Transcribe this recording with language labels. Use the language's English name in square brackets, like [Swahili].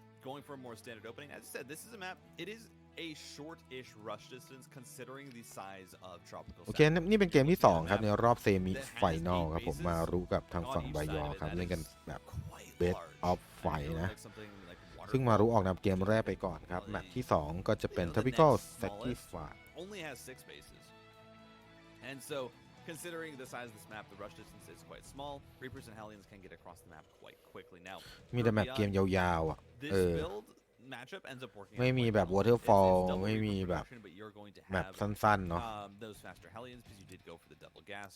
[English] Going for a more standard opening. As I said, this is a map. It is a short-ish rush distance considering the size of tropical. [Thai] โอเคนี่เป็นเกมที่2ครับในรอบเซมิไฟนอลครับผมมารู้กับทางฝั่งบายอครับเล่นกันแบบเบสออฟไฟนะซึ่งมารู้ออกนำเกมแรกไปก่อนครับแมตช์ที่2ก็จะเป็น Tropical Sacrifice [English] only has 6 bases, and so considering the size of this map, the rush distance is quite small. Reapers and Hellions can get across the map quite quickly. Now, [Thai] มีแต่แมปเกมยาวๆอ่ะ [English] this build matchup ends up working. [Thai] ไม่มีแบบ waterfall ไม่มีแบบแมปสั้นๆเนาะ [English] those faster Hellions because you did go for the double gas.